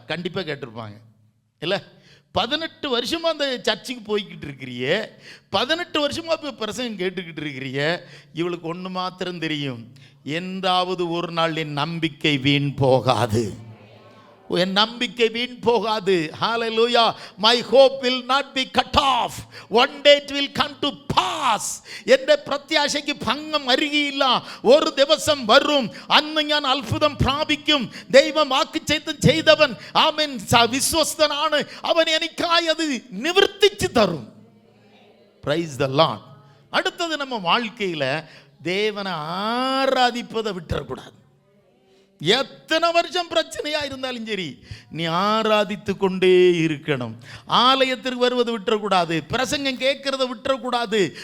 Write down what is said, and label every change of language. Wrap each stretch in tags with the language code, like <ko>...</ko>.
<ta>கண்டிப்பாக கேட்டிருப்பாங்க இல்லை? 18 வருஷமா அந்த சர்ச்சுக்கு போய்கிட்டு இருக்கிறியே, 18 வருஷமா இப்போ பிரசங்கம் கேட்டுக்கிட்டு இருக்கிறிய. இவளுக்கு ஒன்று மாத்திரம் தெரியும், என்றாவது ஒரு நாள் என் நம்பிக்கை வீண் போகாது, என் நம்பிக்கை வீண் போகாது.</ta> <en>Hallelujah. My hope will not be cut off. One day it will come to pass.</en> <ml>എന്റെ പ്രത്യാശയ്ക്ക് ഭംഗം അരികയില്ല. ഒരു ദിവസം വരും, അന്ന് ഞാൻ അത്ഭുതം പ്രാപിക്കും. ദൈവം വാക്ക് ചെയ്തവൻ ആമേൻ വിശ്വസ്തനാണ്, അവൻ എനിക്കായി അത് നിവർത്തിച്ചു തരും.</ml> <en>Praise the Lord.</en> <ta>அடுத்தது, நம்ம வாழ்க்கையில் தேவனை ஆராதிப்பதை விட்டுறக்கூடாது. எத்தனை வருஷம் பிரச்சனையா இருந்தாலும் சரி, நீ ஆராதித்து கொண்டே இருக்கணும். ஆலயத்திற்கு வருவது விட்டுறக்கூடாது, பிரசங்கம் கேட்கறத விட்டுறக்கூடாது.</ta>